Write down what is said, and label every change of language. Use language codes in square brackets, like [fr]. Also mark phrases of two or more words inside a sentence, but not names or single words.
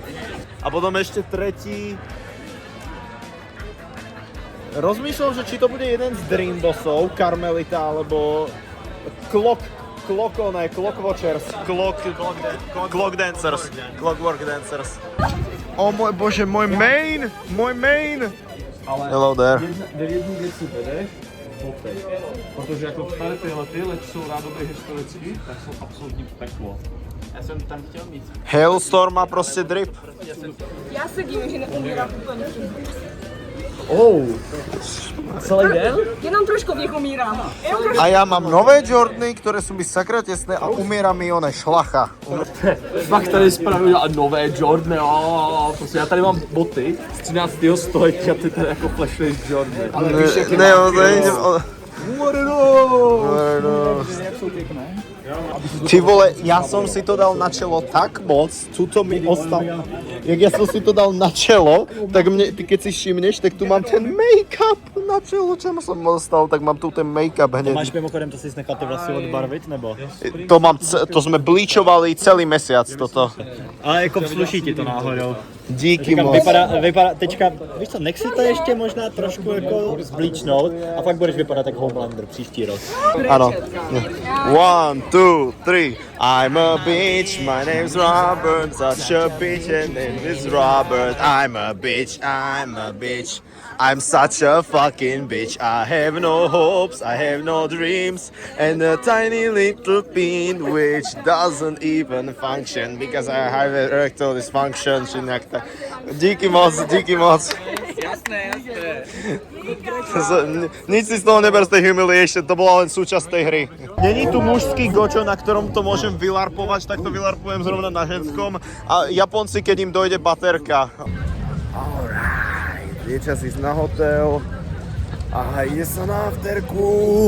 [sk] A potom ešte tretí. Rozmýšľam, že či to bude jeden z Dream Bossov, Carmelita, alebo Clock Watchers, Clock Dancers. O môj bože, môj main! [en] Hello there. [cs] Jednu věc si vedeš, popej. Protože jako tady tyhle leč jsou rádoby historicky, tak jsou absolutní peklo. Já jsem tam chtěl mít. Hailstorm má prostě drip. Já se divím, že neumírám úplně. Celý den? Jenom trošku v nich umírám. [sk] A ja mám nové Jordany, ktoré sú mi sakra tesné a umiera mi one šlacha. [cs] Fakt tady spravili nové Jordany, prostě já tady mám boty z 13. století a ty tady jako flashly z Jordany. Ale víš, jak je Ty vole, [sk] ja som si to dal na čelo tak moc, tuto mi ostal. Jak ja som si to dal na čelo, tak mne, ty keď si všimneš, tak tu mám ten make-up na čelo, čemu som ostal, tak mám tu ten make-up hneď. [cs] Máš mimochodem, to si nechal ty vlasy odbarvit, nebo? [sk] To sme blíčovali celý mesiac toto. [cs] Ale jako sluší ti to náhodou. Díky moc. Vypadá, teďka, víš co, nech si to ještě možná trošku jako zblíčnout a fakt budeš vypadat jak Homelander příští rok. Ano. 1, 2, 3. [en] I'm a bitch, my name's Robert, such a bitch and name is Robert. I'm a bitch, I'm such a fucking bitch. I have no hopes, I have no dreams, and a tiny little pin which doesn't even function because I have erectile dysfunction. [cs] Díky moc. [sk] Jasné. Nič si z toho neber z tej humiliation, to bola len súčasť tej hry. Není tu mužský gočo, na ktorom to môžem vylarpovať, tak to vylarpujem zrovna na ženskom. A Japonci, keď im dojde baterka. Alright, je čas ísť na hotel a ide sa na afterku.